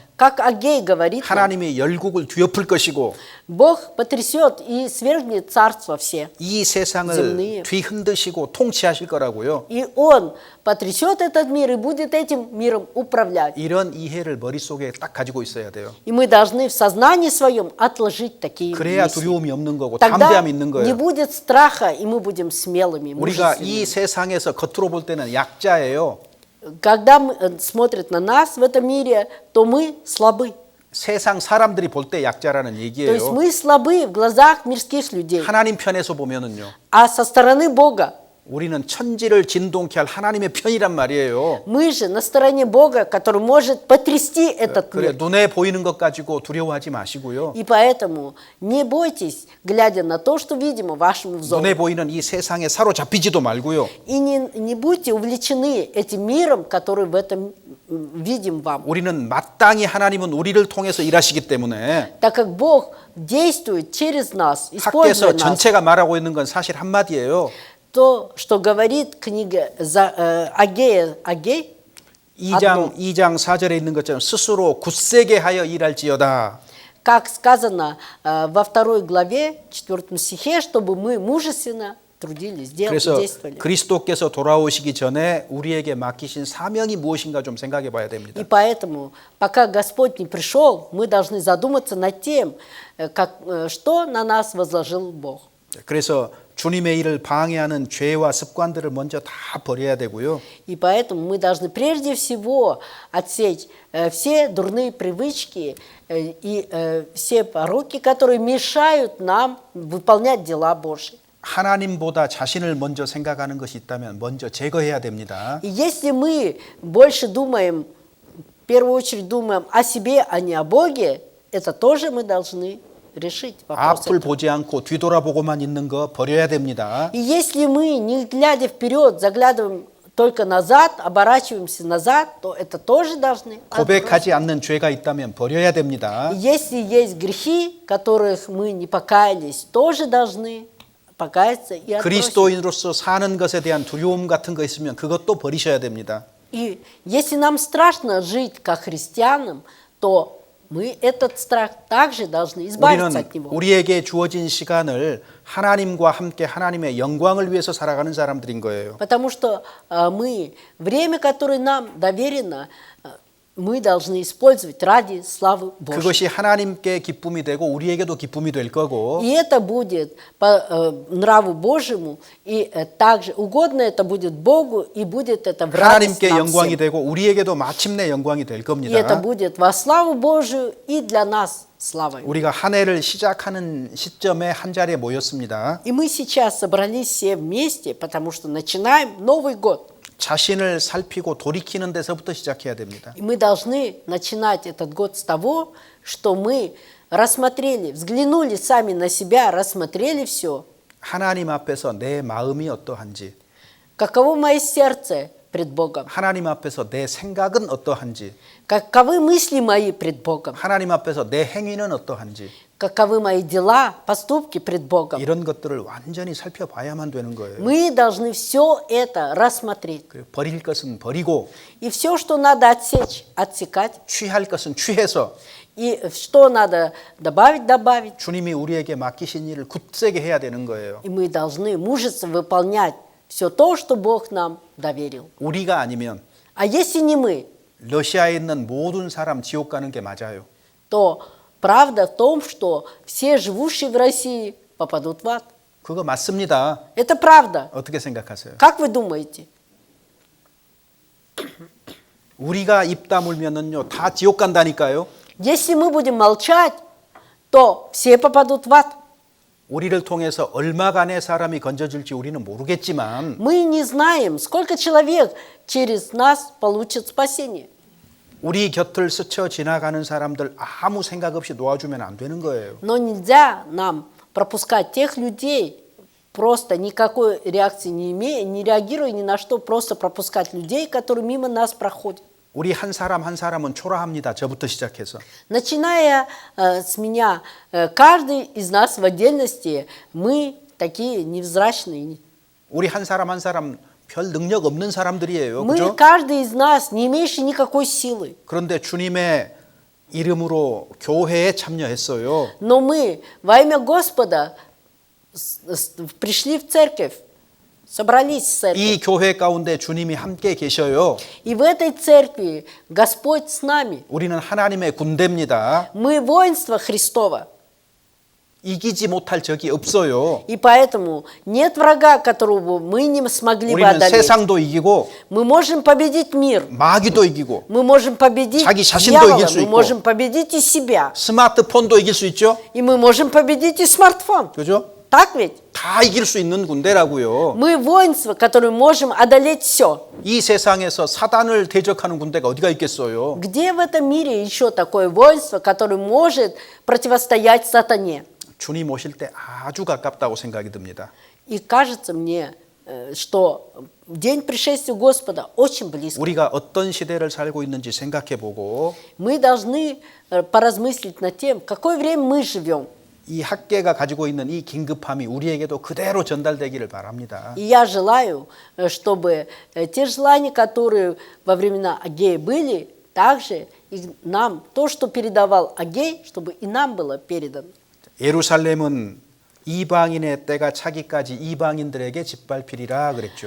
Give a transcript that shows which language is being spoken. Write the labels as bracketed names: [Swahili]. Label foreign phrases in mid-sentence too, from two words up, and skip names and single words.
[Russian] Как Агей говорит, нам, [Korean] 하나님이 열국을 뒤엎을 것이고 [Russian] Бог потрясет и свергнет царства все. [Korean] 이 세상을 [Russian] земные. [Korean] 뒤흔드시고 통치하실 거라고요. [Russian] И Он потрясет этот мир и будет этим миром управлять. [Korean] 이런 이해를 머릿속에 딱 가지고 있어야 돼요. [Russian] И мы должны в сознании своем отложить такие [Korean] 그래야 [Russian] мысли. [Korean] 두려움이 없는 거고 [Russian] Тогда [Korean] 담대함이 있는 [Russian] не [Korean] 거예요. [Russian] будет страха, и мы будем смелыми, [Korean] 우리가 [Russian] мужественными. [Korean] 이 세상에서 겉으로 볼 때는 약자예요. [Russian] Когда смотрят на нас в этом мире, то мы слабы. [Korean] 세상 사람들이 볼 때 약자라는 [Russian] То есть [Korean] 얘기예요. [Russian] мы слабы в глазах мирских людей. [Korean] 하나님 편에서 보면은요. [Russian] А со стороны Бога, [Korean] 우리는 천지를 진동케 할 하나님의 편이란 말이에요. [Russian] мы же на стороне Бога, который может потрясти этот [Korean] 그래 [Russian] мир. [Korean] 눈에 보이는 것 가지고 두려워하지 마시고요. [Russian] И поэтому не бойтесь, глядя на то, что видимо вашему взору. [Korean] 눈에 보이는 이 세상에 사로잡히지도 말고요. [Russian] И не будьте увлечены этим миром, который в этом видим вам. [Korean] 우리는 마땅히 하나님은 우리를 통해서 일하시기 때문에 [Russian] Так как Бог действует через нас, используя [Korean] 학계에서 [Russian] нас, [Korean] 전체가 말하고 있는 건 사실 한마디예요. [Russian] то, что говорит книга Агей, [Korean] 2장 4절에 있는 것처럼 스스로 굳세게 하여 일할지어다. [Russian] как сказано во 2 главе, 4 стихе, чтобы мы мужественно трудились, [Korean] 그래서 [Russian] действовали. [Korean] 그리스도께서 돌아오시기 전에 우리에게 맡기신 사명이 무엇인가 좀 생각해 봐야 됩니다. [Russian] И поэтому, пока Господь не пришел, мы должны задуматься над тем, что на нас возложил Бог. [Korean] 그래서 주님의 일을 방해하는 죄와 습관들을 먼저 다 버려야 되고요. [Russian] И поэтому мы должны прежде всего отсечь все дурные привычки и все пороки, которые мешают нам выполнять дела Божьи. [Korean] 하나님보다 자신을 먼저 생각하는 것이 있다면 먼저 제거해야 됩니다. [Russian] И если мы больше думаем, в первую очередь думаем о себе, а не о Боге, это тоже мы должны решить вопрос. [Korean] 앞을 보지 않고 뒤돌아보고만 있는 거 버려야 됩니다. [Russian] И если мы, не глядя вперед, заглядываем только назад, оборачиваемся назад, то это тоже должны отбросить. [Korean] 고백하지 않는 죄가 있다면 버려야 됩니다. [Russian] И если есть грехи, которых мы не покаялись, тоже должны покаяться и отбросить. [Korean] 그리스도인으로서 사는 것에 대한 두려움 같은 거 있으면 그것도 버리셔야 됩니다. [Russian] И если нам страшно жить как христианам, то мы этот страх также должны избавиться [Korean] 우리는 [Russian] от него. [Korean] 우리에게 주어진 시간을 하나님과 함께 하나님의 영광을 위해서 살아가는 사람들인 거예요. [Russian] Потому что мы, время, которое нам доверено, мы должны использовать ради славы Божьей. [Korean] 그것이 하나님께 기쁨이 되고 우리에게도 기쁨이 될 거고 [Russian] И это будет по нраву Божьему, и также угодно это будет Богу, и будет это в радость [Korean] 하나님께 [Russian] нам [Korean] 영광이 [Russian] всем. [Korean] 되고 우리에게도 마침내 영광이 될 [Russian] И это [Korean] 겁니다. [Russian] будет во славу Божию и для нас славой. [Korean] 우리가 한 해를 시작하는 시점에 한 자리에 모였습니다. [Russian] И мы сейчас собрались все вместе, потому что начинаем Новый год. [Korean] 자신을 살피고 돌이키는 데서부터 시작해야 됩니다. [Russian] И мы должны начинать этот год с того, что мы рассмотрели, взглянули сами на себя, рассмотрели все. [Korean] 하나님 앞에서 내 마음이 어떠한지, [Russian] Каково мое сердце пред Богом? [Korean] 하나님 앞에서 내 생각은 어떠한지, [Russian] Каковы мысли мои пред Богом? [Korean] 하나님 앞에서 내 행위는 어떠한지 [Russian] Каковы мои дела, поступки пред Богом? [Korean] 이런 것들을 완전히 살펴봐야만 되는 거예요. [Russian] Мы должны все это рассмотреть. [Korean] 그리고 버릴 것은 버리고 [Russian] И все, что надо отсечь, отсекать. [Korean] 취할 것은 취해서 [Russian] И что надо добавить, добавить. [Korean] 주님이 우리에게 맡기신 일을 굳세게 해야 되는 거예요. [Russian] И мы должны мужественно выполнять все то, что Бог нам доверил. [Korean] 우리가 아니면 [Russian] А если не мы, [Korean] 러시아에 있는 모든 사람 지옥 가는 게 맞아요. [Russian] то правда в том, что все живущие в России попадут в ад. [Korean] 그거 맞습니다. [Russian] Это правда. [Korean] 어떻게 생각하세요? [Russian] Как вы думаете? [Korean] 우리가 입 다물면은요 다 지옥 간다니까요. [Russian] Если мы будем молчать, то все попадут в ад. [Korean] 우리를 통해서 얼마간의 사람이 건져질지 우리는 모르겠지만 [Russian] Мы не знаем, сколько человек через нас получит спасение. [Korean] 우리 곁을 스쳐 지나가는 사람들 아무 생각 없이 놓아주면 안 되는 거예요. [Russian] Но нельзя нам пропускать тех людей, просто никакой реакции не имея, не реагируя ни на что, просто пропускать людей, которые мимо нас проходят. [Korean] 우리 한 사람 한 사람은 초라합니다. 저부터 시작해서. [Russian] Начиная с меня, каждый из нас в отдельности, мы такие невзрачные. [Korean] 우리 한 사람 한 사람 별 능력 없는 사람들이에요. [Russian] Мы, [Korean] 그죠? [Russian] каждый из нас, не имеющий никакой силы. [Korean] 그런데 주님의 이름으로 교회에 참여했어요. [Russian] Но мы во имя Господа пришли в церковь, собрались в церковь. [Korean] 이 교회 가운데 주님이 함께 계셔요. [Russian] И в этой церкви Господь с нами. [Korean] 우리는 하나님의 군대입니다. [Russian] Мы воинство Христово. [Korean] 이기지 못할 적이 없어요. [Russian] И поэтому нет врага, которого мы не смогли бы [Korean] 우리는 [Russian] одолеть. [Korean] 세상도 이기고 [Russian] Мы можем победить мир. [Korean] 마귀도 이기고 [Russian] Мы можем победить [Korean] 자기 자신도 [Russian] дьявола. [Korean] 이길 수 [Russian] Мы [Korean] 있고. [Russian] можем победить и себя. [Korean] 스마트폰도 이길 수 있죠. [Russian] И мы можем победить и смартфон. [Korean] 그죠? [Russian] Так ведь? [Korean] 다 이길 수 있는 군대라고요. [Russian] Мы воинство, которое можем одолеть все. [Korean] 이 세상에서 사단을 대적하는 군대가 어디가 있겠어요? [Russian] Где в этом мире еще такое воинство, которое может противостоять сатане? [Korean] 주님 오실 때 아주 가깝다고 생각이 듭니다. [Russian] И кажется мне, что день пришествия Господа очень близко. [Korean] 우리가 어떤 시대를 살고 있는지 생각해 보고 [Russian] Мы должны поразмыслить над тем, в какое время мы живем. [Korean] 이 학계가 가지고 있는 이 긴급함이 우리에게도 그대로 전달되기를 바랍니다. [Russian] И я желаю, чтобы те желания, которые во времена Агея были, также и нам, то, что передавал Агей, чтобы и нам было передано. [Korean] 예루살렘은 이방인의 때가 차기까지 이방인들에게 짓밟히리라 그랬죠.